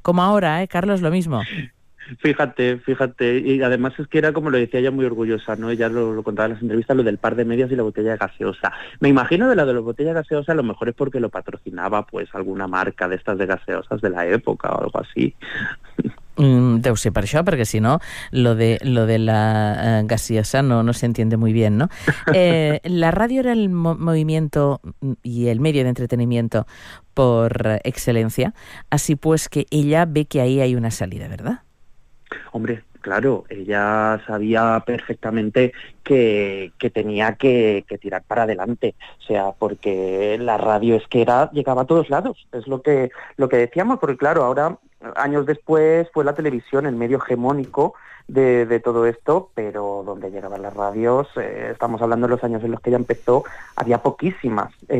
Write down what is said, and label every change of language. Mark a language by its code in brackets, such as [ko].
[es] Como ahora, Carlos, lo mismo. Fíjate. Y además es que era, como lo decía ella, muy orgullosa, ¿no? Ella lo contaba en las entrevistas, lo del par de medias y la botella de gaseosa. Me imagino de la de la botella de gaseosa, a lo mejor es porque lo patrocinaba, pues, alguna marca de estas de gaseosas de la época o algo así. [ca] Deu ser per això, perquè [es] si no lo de la gaseosa no se entiende muy bien, ¿no? La ràdio era el movimiento y el medio de entretenimiento por excelencia, así pues que ella ve que ahí hay una salida, ¿verdad? Hombre, claro, ella sabía perfectamente que tenía que tirar para adelante, o sea, porque la radio es que era, llegaba a todos lados, es lo que decíamos, porque claro, ahora, años después, fue la televisión el medio hegemónico de todo esto, pero donde llegaban las radios, estamos hablando de los años en los que ella empezó, había poquísimas